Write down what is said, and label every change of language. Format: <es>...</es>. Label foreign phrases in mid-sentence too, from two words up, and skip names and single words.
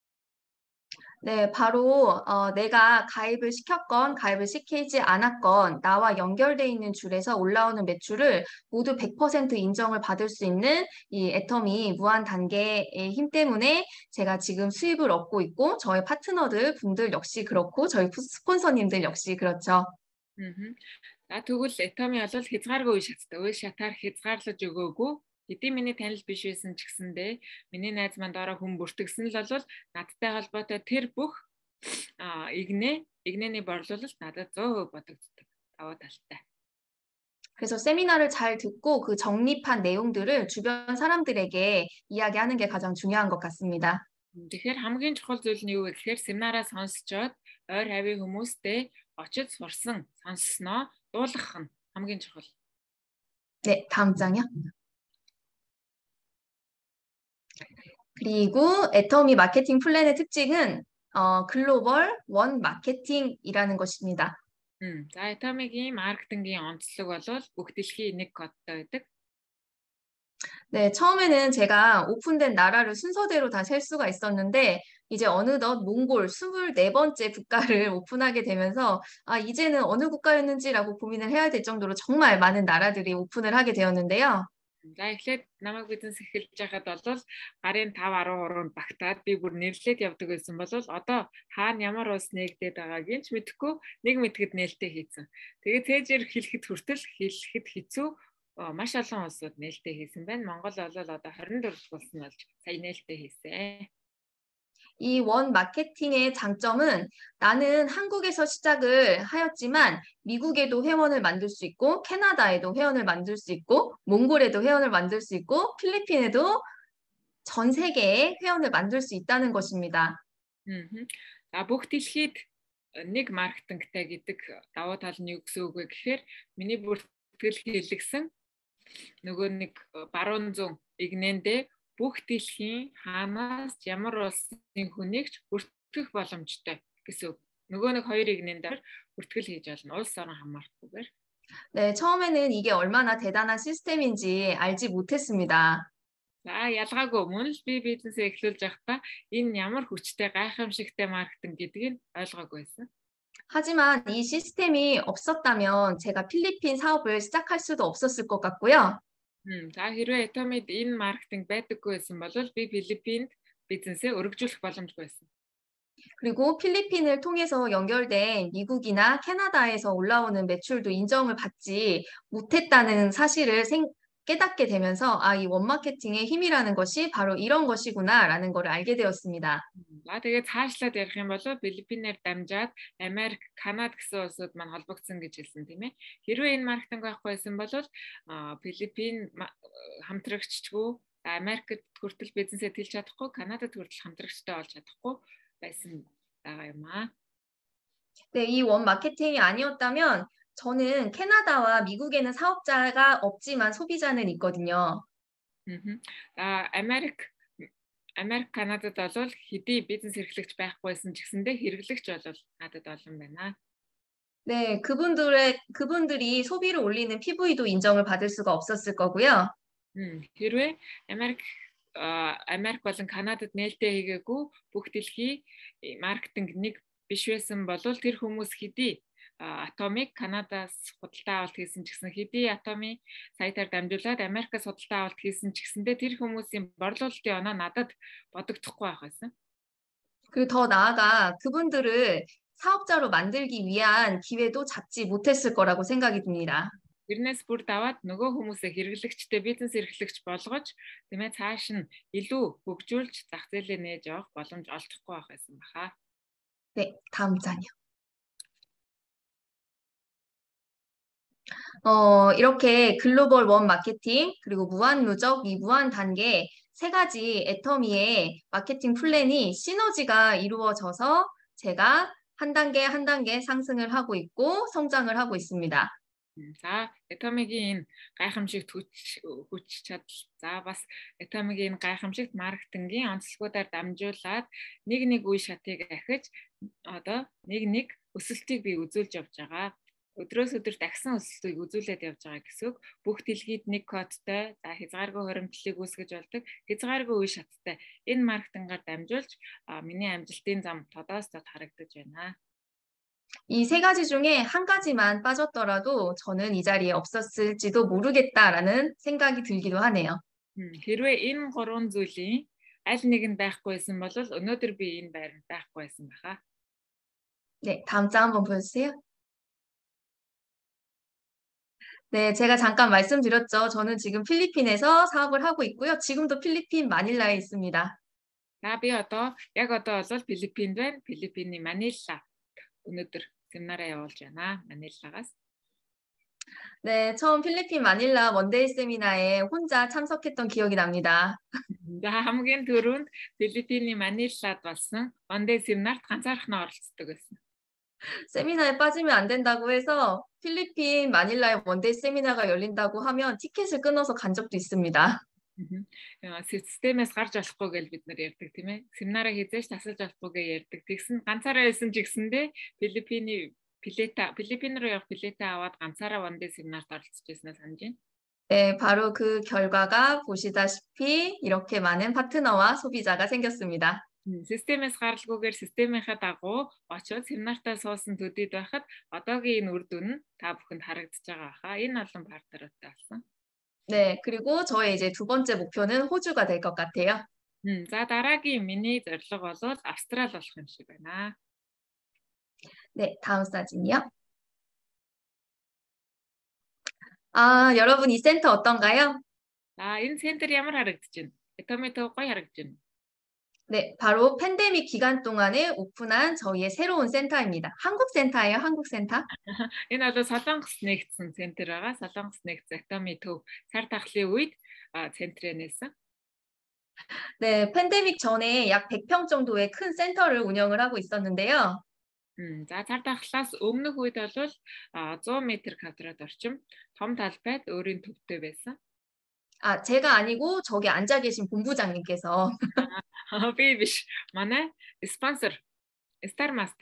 <ko>네, 바로 내가 가입을 시켰건 가입을 시키지 않았건 나와 연결돼 있는 줄에서 올라오는 매출을 모두 100% 인정을 받을 수 있는 이 애터미 무한 단계의 힘 때문에 제가 지금 수입을 얻고 있고 저의 파트너들 분들 역시 그렇고 저희 스폰서님들 역시 그렇죠.</ko> <mn>За тэгвэл 애터미 бол хязгааргүй үе шаттай. Үе шатаар хязгаарлаж өгөөгүй. Хэдийн миний танил биш байсан ч гэсэндээ миний найз маань дараа хүн бүртгэсэн л бол надтай холбоотой тэр бүх игнэний борлуулалт надад 100% бодогддог. Даваа талтай.</mn> <ko>그래서 세미나를 잘 듣고 그 정립한 내용들을 주변 사람들에게 이야기하는 게 가장 중요한 것 같습니다.</ko> <mn>Тэгэхээр хамгийн чухал зүйл нь юу вэ гэхээр семинараа сонсчоод ойр хавийн хүмүүстэй очиж сурсан, сонссноо дуулгах нь хамгийн чухал.</mn> <ko>네, 다음 장이요. 그리고 애터미 마케팅 플랜의 특징은 글로벌 원 마케팅이라는 것입니다.</ko> <mn>За 애터미гийн маркетингийн онцлог бол бүх дэлхийн нэг кодтой байдаг.</mn> <ko>네, 처음에는 제가 오픈된 나라를 순서대로 다 셀 수가 있었는데 이제 어느덧 몽골 24번째 국가를 오픈하게 되면서 이제는 어느 국가였는지라고 고민을 해야 될 정도로 정말 많은 나라들이 오픈을 하게 되었는데요.</ko> <mn>За эхлээд намайг бизнес эхэлж байхад бол гарын 5 13-нд багтаад би бүр нэрлээд явдаг байсан бол одоо хаана ямар улс нэгдээд байгааг нь ч мэдэхгүй нэг мэдгэд нээлттэй хийсэн. Тэгээд цээжээр хэлэхэд хүртэл хэлэхэд хэцүү маш олон улсууд нээлттэй хийсэн байна. Монгол бол одоо 24 улс нь болж сая нээлттэй хийсэн.</mn> <ko>이 원 마케팅의 장점은 나는 한국에서 시작을 하였지만 미국에도 회원을 만들 수 있고 캐나다에도 회원을 만들 수 있고 몽골에도 회원을 만들 수 있고 필리핀에도 전 세계에 회원을 만들 수 있다는 것입니다.</ko> <mn>За бүх дэлхийд нэг маркетингтай гэдэг давуу тал нь юу гэсэн үг вэ гэхээр миний бүртгэл хийлгсэн нөгөө нэг баруун зүүн игнэндээ бүх дэлхийн хаанаас ямар улсын хүнийг ч бүртгэх боломжтой гэсэн үг. Нөгөө нэг хоёр игнэндээр бүртгэл хийж болно. Улс орон хамаарахгүйгээр.</mn> <ko>네, 처음에는 이게 얼마나 대단한 시스템인지 알지 못했습니다.</ko> <mn>За ялгаагүй мөн л би бизнесээ эхлүүлж байхдаа энэ ямар хүчтэй гайхамшигтай маркетинг гэдгийг ойлгоогүй байсан.</mn> <ko>하지만 이 시스템이 없었다면 제가 필리핀 사업을 시작할 수도 없었을 것 같고요.</ko> <mn>За хэрвээ 애터미д энэ маркетинг байдаггүй байсан бол би Филиппинд бизнесээ өргөжүүлэх боломжгүй байсан.</mn> <ko>그리고 필리핀을 통해서 연결된 미국이나 캐나다에서 올라오는 매출도 인정을 받지 못했다는 사실을 깨닫게 되면서 이 원마케팅의 힘이라는 것이 바로 이런 것이구나라는 걸 알게 되었습니다.</ko> <mn>За тэгээд цаашлаад ярих юм бол Филиппинээр дамжаад Америк, Канада гэсэн улсууд маань холбогдсон гэж хэлсэн тийм ээ. Хэрвээ энэ маркетинг байхгүй байсан бол Филиппин хамтрагчгүй, Америкт хүртэл бизнесээ тэлж чадахгүй, Канадад хүртэл хамтрагчтай болж чадахгүй байсан байгаа юм аа.</mn> <ko>네, 이 원 마케팅이 아니었다면 저는 캐나다와 미국에는 사업자가 없지만 소비자는 있거든요.</ko> <mn>Америк, Канадад бол хэдий бизнес эрхлэгч байхгүйсэн ч гэсэндээ хэрэглэгч бол надад олон байна.</mn> <ko>네, 그분들이 소비를 올리는 PV도 인정을 받을 수가 없었을 거고요.</ko> <mn>хэрвээ Америк болон Канадад нээлттэй хийгээгүй бүх дэлхийн маркетинг нэг биш байсан бол тэр хүмүүс хэдий атомыг Канадаас худалдаа авалт хийсэн ч гэсэн хэдий атомын саятаар дамжуулаад Америкаас худалдаа авалт хийсэн ч гэсэндээ тэр хүмүүсийн борлуулалтын оноо надад бодогдохгүй байх байсан.</mn> <ko>그리고 더 나아가 그분들을 사업자로 만들기 위한 기회도 잡지 못했을 거라고 생각이 듭니다.</ko> <mn>Тэрнээс бүр даваад нөгөө хүмүүсээ хэрэглэгчтэй бизнес эрхлэгч болгож тийм ээ цааш нь илүү хөгжүүлж зах зээлээ нээж явах боломж олдохгүй байх байсан баха.</mn> <ko>네, 다음 장이요. 이렇게 글로벌 원 마케팅 그리고 무한 누적, 미무한 단계 세 가지 애터미의 마케팅 플랜이 시너지가 이루어져서 제가 한 단계 한 단계 상승을 하고 있고 성장을 하고 있습니다.</ko> <mn>За, Atomic-ийн гайхамшигт хүч чадал. За, бас Atomic-ийн гайхамшигт маркетингийн онцлогуудаар дамжуулаад нэг үе шатыг ахиж одоо нэг өсөлтийг би үзүүлж явж байгаа. Өдрөөс өдөр дахин өсөлтийг үзүүлээд явж байгаа гэсэн үг. Бүх дэлхийд нэг кодтой, за хязгааргүй хуримтлалыг үүсгэж болдог, хязгааргүй үе шаттай энэ маркетингаар дамжуулж миний амжилтын зам тодоос тод харагдаж байна.</mn> <ko>이 세 가지 중에 한 가지만 빠졌더라도 저는 이 자리에 없었을지도 모르겠다라는 생각이 들기도 하네요.</ko> <mn>хэрвээ энэ гурван зүйлийн аль нэг нь байхгүйсэн бол өнөөдөр би энэ байранд байхгүйсэн баха.</mn> <ko>네, 다음 장 한번 보여주세요. 네, 제가 잠깐 말씀드렸죠. 저는 지금 필리핀에서 사업을 하고 있고요. 지금도 필리핀 마닐라에 있습니다.</ko> <mn>За би одоо бол Филиппинд байна. Филиппиний Манила өнөөдөр семинараа явуулж байна. Маниллагаас.</mn> <ko>네, 처음 필리핀 마닐라 원데이 세미나에 혼자 참석했던 기억이 납니다.</ko> <mn>За хамгийн түрүүнд Филиппиний Манилад болсон 원데이 семинарт ганцаархнаа оролцдог байсан.</mn> <ko>세미나에 빠지면 안 된다고 해서 필리핀 마닐라에 원데이 세미나가 열린다고 하면 티켓을 끊어서 간 적도 있습니다.</ko> <mn>Системээс гарч болохгүй гэж бид нар ярьдаг тийм ээ. Семинараа хийжээч тасалж болохгүй гэж ярьдаг. Тэгсэн ганцаараа байсан ч гэсэндээ Филиппин руу явах билетээ аваад ганцаараа 원데이 семинарт оролцож байснаа санаж байна.</mn> <ko>네, 바로 그 결과가 보시다시피 이렇게 많은 파트너와 소비자가 생겼습니다.</ko> <mn>Системээс гаралгүйгээр системийнхаа дагуу очоод семинартаа суусан төдийд байхад одоогийн энэ үр дүн нь та бүхэнд харагдаж байгаа хаа. Энэ олон партнеруудтай болсон.</mn> <ko>네, 그리고 저의 이제 두 번째 목표는 호주가 될 것 같아요.</ko> <mn>За дараагийн миний зорилго бол Австрал болох юм шиг байна.</mn> <ko>네, 다음 사진이요. 아, 여러분 이 센터 어떤가요?</ko> <mn>За энэ центр ямар харагдаж байна? Atomic гоё харагдаж байна.</mn> <ko>네, 바로 팬데믹 기간 동안에 오픈한 저희의 새로운 센터입니다. 한국 센터예요, 한국 센터.</ko> <mn>Энэ бол Солонгос нэгдсэн центр байгаа. Солонгос нэгдсэн Atomic сар тахлын үед центрээ нээсэн.</mn> <ko>네, 팬데믹 전에 약 100평 정도의 큰 센터를 운영을 하고 있었는데요.</ko> <mn>За цар тахлаас өмнөх үед бол 100 м² орчим том талбайд өөрийн төвтэй байсан.</mn> <ko>아, 제가 아니고 저기 앉아 계신 본부장님께서.</ko> <mn>Би биш. манай</mn> <ko>스폰서 스타마스터.</ko>